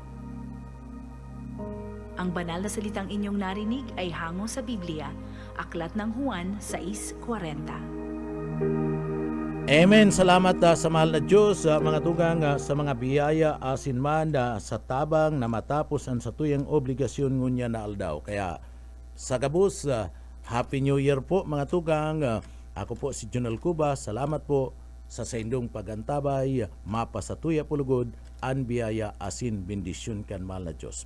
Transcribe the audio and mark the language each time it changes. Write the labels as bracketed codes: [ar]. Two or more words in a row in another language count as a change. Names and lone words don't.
[tl] Ang banal na salitang inyong narinig ay hango sa Biblia, Aklat ng Juan 6:40. [bik] Amen. Salamat sa mahal na Diyos, mga tugang, sa mga biyaya asin man sa tabang na matapos ang satuyang obligasyon ngunya na aldaw. Kaya sa gabos, [en] Happy New Year [bik] po mga tugang. Ako po si Junel Cuba. Salamat po sa indong pagantabay, mapa sa tuya pulugod, an biyaya asin bendisyon kan mahal na Diyos.